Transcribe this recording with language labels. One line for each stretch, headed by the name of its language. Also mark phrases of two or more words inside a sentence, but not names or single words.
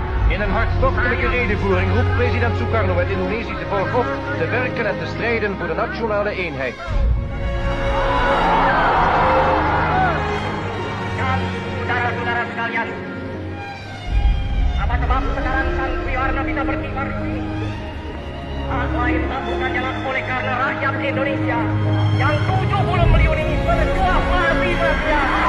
Dutch: In een hartstochtelijke redenvoering roept president Sukarno het Indonesische volk op te werken en te strijden voor de nationale eenheid.
Indonesian: Saudara-saudara sekalian, apa sebab sekarang Sang Suwarno bisa berkibar ini? Lain tak bukan jalan oleh karena rakyat Indonesia yang 70 million ini berjuang mati berjuang.